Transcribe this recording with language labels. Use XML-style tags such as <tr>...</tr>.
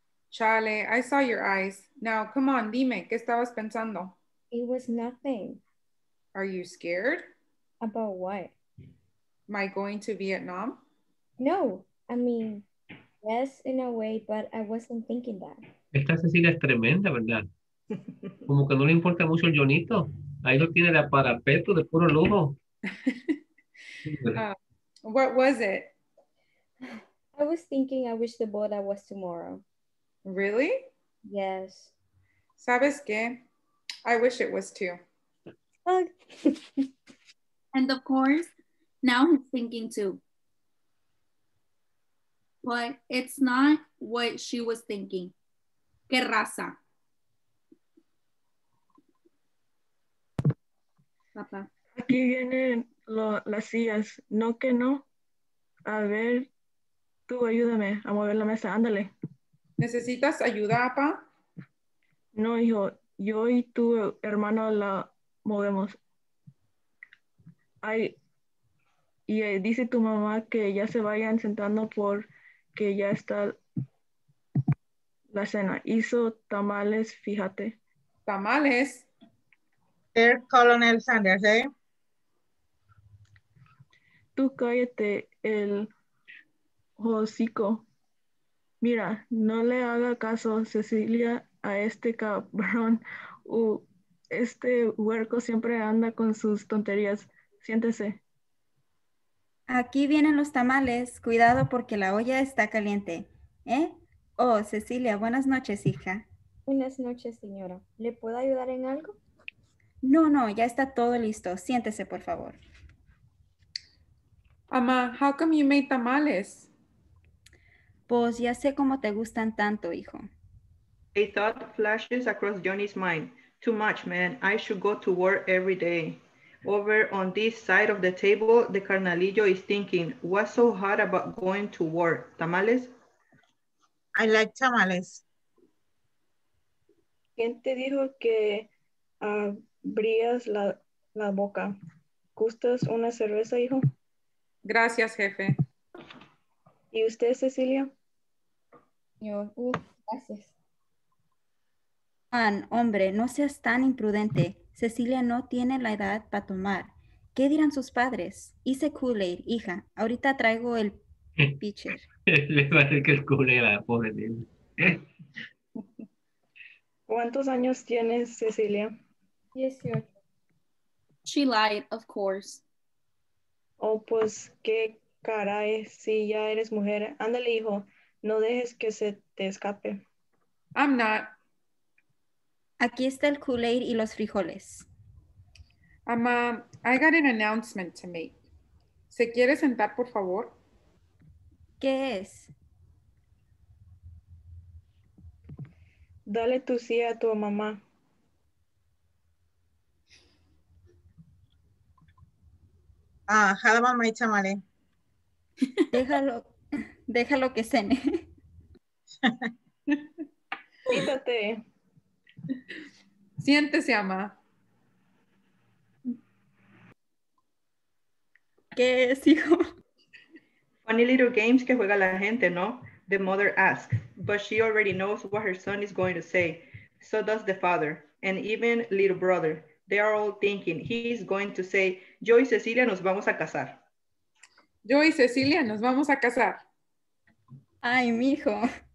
<en>Chale, I saw your eyes. Now, come on,</en> <es>dime, ¿qué estabas pensando?</es> <en>It was nothing. Are you scared? About what? Am I going to Vietnam? No, I mean, yes, in a way, but I wasn't thinking that.</en> <es>Esta Cecilia es tremenda, ¿verdad? Como que no le importa mucho el Jonito. Ahí lo tiene de parapeto, de puro lujo.</es> <en>What was it? I was thinking I wish the boda was tomorrow. Really? Yes.</en> <es>¿Sabes qué?</es> <en>I wish it was too. Oh. And of course, now he's thinking too. But it's not what she was thinking.</en> <es>Qué raza. Papá. Aquí vienen las sillas. No que no. A ver, tú ayúdame a mover la mesa. Ándale. ¿Necesitas ayuda, papá? No, hijo. Yo y tu hermano la movemos. Ay, y dice tu mamá que ya se vayan sentando porque ya está la cena. Hizo tamales, fíjate. ¿Tamales?</es> <en>There, Colonel Sanders, eh?</en> <es>Tú cállate el hocico. Mira, no le haga caso, Cecilia, a este cabrón. Este huerco siempre anda con sus tonterías. Siéntese. Aquí vienen los tamales. Cuidado porque la olla está caliente. ¿Eh? Oh, Cecilia, buenas noches, hija. Buenas noches, señora. ¿Le puedo ayudar en algo? No, no, ya está todo listo. Siéntese, por favor.</es> <en>Ama, how come you made tamales?</en> <es>Pues ya sé cómo te gustan tanto, hijo.</es> <en>A thought flashes across Johnny's mind. Too much, man. I should go to work every day. Over on this side of the table, the carnalillo is thinking, what's so hard about going to work?</en> <es>¿Tamales?</es> <en>I like tamales.</en> <es>¿Quién te dijo que abrías la boca? ¿Gustas una cerveza, hijo? Gracias, jefe. ¿Y usted, Cecilia? Yo, gracias. Juan, hombre, no seas tan imprudente. Cecilia no tiene la edad para tomar. ¿Qué dirán sus padres? Hice Kool-Aid, hija. Ahorita traigo el pitcher. Le va a decir que el cule la pobre niña. ¿Cuántos años tienes, Cecilia? 18.</es> <en>She lied, of course.</en> <es>Oh, pues qué caray, si ya eres mujer. Ándale, hijo, no dejes que se te escape.</es> <en>I'm not.</en> <es>Aquí está el Kool-Aid y los frijoles.</es> <en>Ama, I got an announcement to make.</en> <es>¿Se quiere sentar, por favor? ¿Qué es? Dale tu sí a tu mamá.</es> <en>How about my tamale?</en> <es>Déjalo que cene. Quítate. Siéntese, ama. ¿Qué es, hijo?</es> <en>Funny little games</en> <es>que juega la gente, ¿no?</es> <en>The mother asks, but she already knows what her son is going to say. So does the father, and even little brother. They are all thinking he's going to say,</en> <es>yo y Cecilia nos vamos a casar. Yo y Cecilia nos vamos a casar. Ay, mijo.</es>